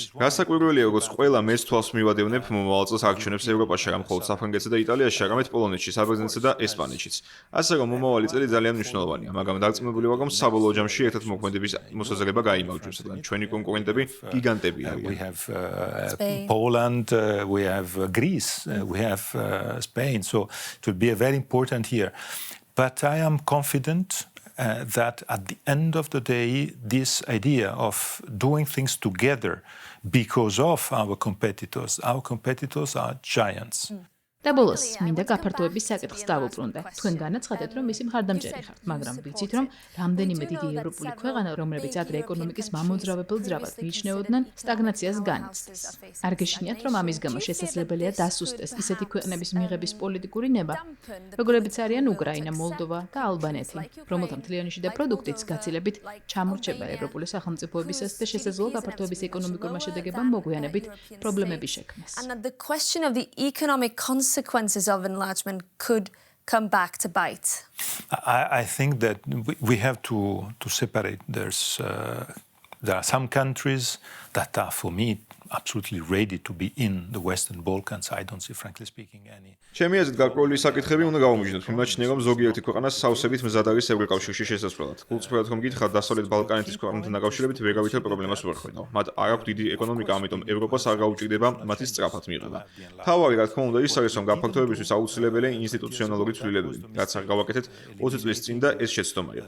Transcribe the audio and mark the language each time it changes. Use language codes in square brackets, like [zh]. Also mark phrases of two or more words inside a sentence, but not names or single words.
[ka] გასაკვირველია, როგორც ყველა მეც თვალს მივადევნებ მომავალ წელს არჩევნებს ევროპაში, არა მხოლოდ საფრანგეთსა და იტალიაში, არამედ პოლონეთში, საბერძნეთსა და ესპანეთშიც. ასე რომ მომავალი წელი ძალიან მნიშვნელოვანია, მაგრამ დარწმუნებული ვარ, რომ საბოლოო ჯამში ერთად მოქმედების მოსაზრება გაიმარჯვებს, რადგან ჩვენი კონკურენტები გიგანტები არიან. [en] We have Poland, we have Greece, we have Spain, so it will be a very important year. But I am confident that at the end of the day, this idea of doing things together because of our competitors are giants. [ka] და ბოლოს მინდა გაფართოების საკითხს დავუბრუნდე. თქვენ განაცხადეთ, რომ მისი მხარდამჭერი ხართ, მაგრამ ვიცით, რომ რამდენიმე დიდი ევროპული ქვეყანა, რომლებიც ადრე ეკონომიკის მამოძრავებელ ძრავად მიიჩნეოდნენ, სტაგნაციას განიცდის. არ გეშინიათ, რომ ამის გამო შესაძლებელია დასუსტეს ისეთი ქვეყნების მიღების პოლიტიკური ნება, როგორებიც არიან უკრაინა, მოლდოვა და ალბანეთი, რომელთა მთლიანი შიდა პროდუქტიც გაცილებით ჩამორჩება ევროპული სახელმწიფოებისას და შესაძლოა გაფართოების ეკონომიკურმა შედეგებამ მოგვიანებით პრობლემები შექმნეს. [en] And the question of the economic consequences of enlargement could come back to bite. I think that we have to separate. There are some countries that are, for me, absolutely ready to be in the Western Balkans. I don't see, frankly speaking, any. [ka] ჩემი აზრით, გარკვეული საკითხები უნდა გავუმჯნოთ. მიმაჩნია, რომ ზოგიერთი ქვეყანა სავსებით მზად არის ევროკავშირში შესასვლელად. გულწრფელად ხომ გითხრათ, დასავლეთ ბალკანეთის ქვეყნებთან დაკავშირებით ვერავითარ პრობლემას ვერ ხედავ. მათ არ აქვს დიდი ეკონომიკა, ამიტომ ევროპას არ გაუჭირდება მათი სწრაფად მიღება. თავარი, რა თქმა უნდა, ის არის, რომ გაფართოებისთვის აუცილებელია ინსტიტუციონალური ცვლილებები, რაც არ გავაკეთეთ 20 წლის წინ და ეს შეცდომა იყო.